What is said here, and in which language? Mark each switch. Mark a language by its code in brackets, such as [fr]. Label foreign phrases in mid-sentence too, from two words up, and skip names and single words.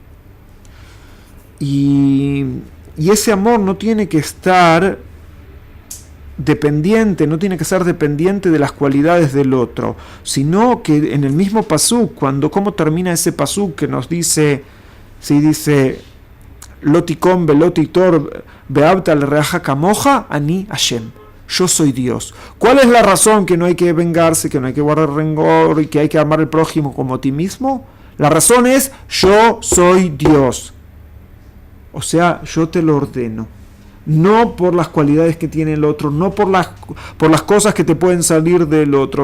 [es] Y ese amor no tiene que estar dependiente, no tiene que ser dependiente de las cualidades del otro, sino que en el mismo pasuk, ¿cómo termina ese pasuk que nos dice, si dice [he] לא תקום ולא תטור ואהבת את רעך כמוך, אני השם, [es] yo soy Dios? ¿Cuál es la razón que no hay que vengarse, que no hay que guardar rencor y que hay que amar al prójimo como a ti mismo? La razón es, yo soy Dios. O sea, yo te lo ordeno. No por las cualidades que tiene el otro, no por las cosas que te pueden salir del otro.